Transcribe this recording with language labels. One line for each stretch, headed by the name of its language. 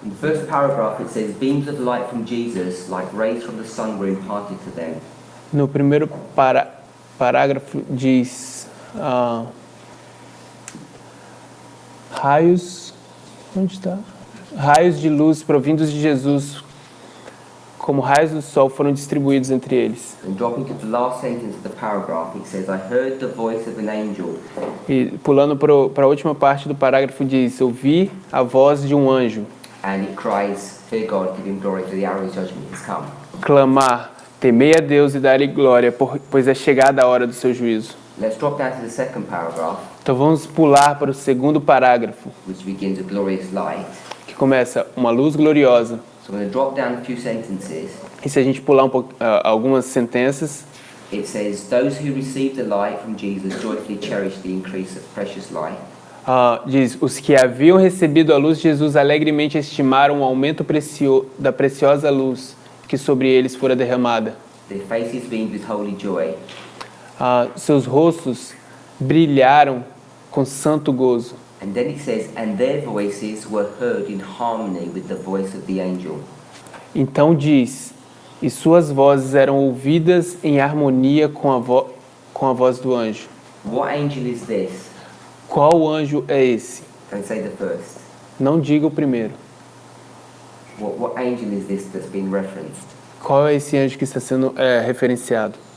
English: in the first paragraph it says, beams of light from Jesus, like rays from the sun, were imparted to them.
Portuguese: No primeiro parágrafo diz raios, onde está? Raios de luz provindos de Jesus, como raios do sol, foram distribuídos entre eles.
English: And dropping to the last sentence of the paragraph, it says, I heard the voice of an angel.
Portuguese: E pulando para a última parte do parágrafo diz, ouvi a voz de um anjo
English: And it cries, fear God, give him glory, for the hour of his judgment has come.
Portuguese: clamar, temei a Deus e dar-lhe glória, pois é chegada a hora do seu juízo.
English: Let's drop down to the second paragraph,
Portuguese: Então vamos pular para o segundo parágrafo,
English: which begins with glorious light.
Portuguese: que começa uma luz gloriosa.
English: So I'm going to drop down a few sentences.
Portuguese: E se a gente pular algumas sentenças,
English: It says, those who receive the light from Jesus joyfully cherish the increase of precious light.
Portuguese: Diz, os que haviam recebido a luz de Jesus alegremente estimaram o aumento da preciosa luz que sobre eles fora derramada.
English: Their faces beamed with holy joy.
Portuguese: Seus rostos brilharam com santo gozo.
English: And then it says, and their voices were heard in harmony with the voice of the angel.
Portuguese: Então diz, e suas vozes eram ouvidas em harmonia com a voz do anjo.
English: What angel is this?
Portuguese: Qual anjo é esse?
English: Don't say the first.
Portuguese: Não diga o primeiro.
English: What angel is this that's been referenced?
Portuguese: Qual é esse anjo que está sendo referenciado?